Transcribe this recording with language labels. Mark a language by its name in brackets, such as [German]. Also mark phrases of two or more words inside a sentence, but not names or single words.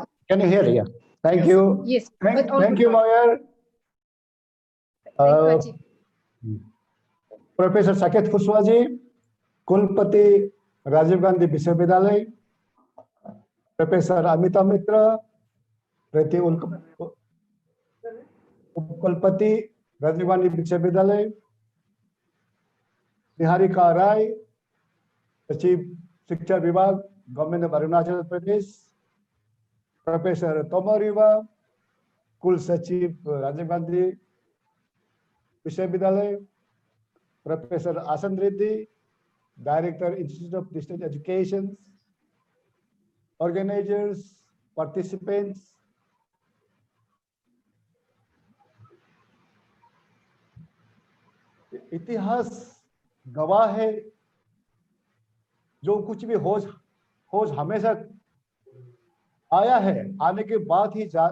[English] Can you hear? Yeah. Thank you. Yes. Thank you, Mayor. Thank you, Ati. Professor Saket Kushwaji, Kulpati Rajiv Gandhi Vishwavidyalaya, Professor Amita Mitra, Prati Kulpati Rajiv Gandhi Vishwavidyalaya, Niharika Rai, Chief [Hindi] शिक्षा विभाग, [English] Government of Arunachal Pradesh, Professor Tomo Riva, [Hindi] कुल सचिव [English] Rajiv Gandhi Vishwavidyalaya, Professor Asan Reddy, Director, Institute of Distance Education, organizers, participants, [Hindi] इतिहास गवाह है जो कुछ भी होश हमेशा आया है, आने के बाद ही